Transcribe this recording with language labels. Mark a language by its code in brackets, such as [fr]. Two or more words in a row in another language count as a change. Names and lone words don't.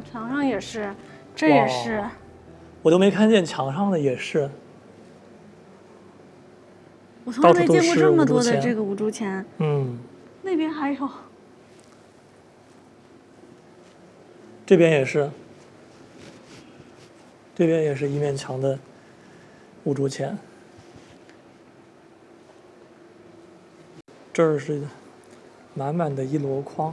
[zh] 墙上也是，这也是。我都沒看見牆上的也是。我從來沒見過這麼多的這個五銖錢。那邊還有。這邊也是。這邊也是一面牆的五銖錢。這兒是滿滿的一籮筐。